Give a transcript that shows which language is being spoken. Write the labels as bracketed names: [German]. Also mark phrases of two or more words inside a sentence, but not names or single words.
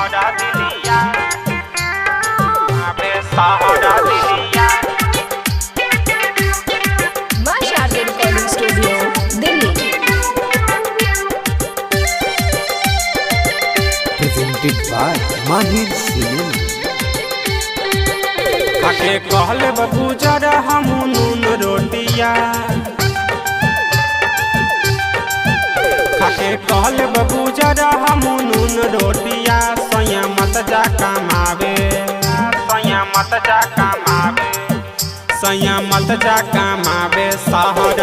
[English] Masha Recording Studio, Delhi. Presented by Mahir Cinema. [Bhojpuri] खाके कहले बबूजर हम नून रोटिया खाके कहले बबूजर हम नून रोटिया सैया मत जा कमावे सैया मत जा कमावे सैया मत जा कमावे शहर